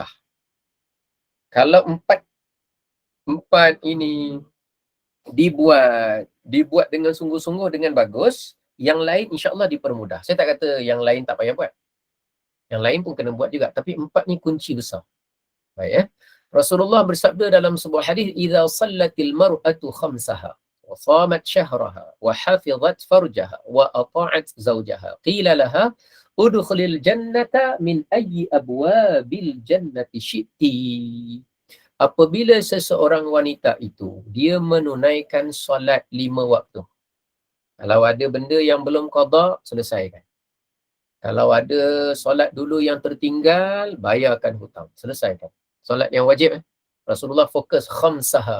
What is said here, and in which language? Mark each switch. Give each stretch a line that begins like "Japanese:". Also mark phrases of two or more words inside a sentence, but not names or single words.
Malay: Kalau 4 ini dibuat dengan sungguh-sungguh, dengan bagus, yang lain
Arabic: إن شاء الله
Malay: dipermudah. Saya tak kata yang lain tak payah buat. Yang lain pun kena buat juga, tapi 4 ni kunci besar. Baik Rasulullah bersabda dalam sebuah hadis,
Arabic: "إذا صلت المرأة خمسها وصامت شهرها وحفظت فرجها وأطاعت زوجها قيل لها ادخلي الجنة من أي أبواب الجنة شئت."
Malay: Apabila seseorang wanita itu dia menunaikan solat 5 waktu. Kalau ada benda yang belum qada, selesaikan. Kalau ada solat dulu yang tertinggal, bayarkan hutang, selesaikan. Solat yang wajib Rasulullah fokus khamsaha.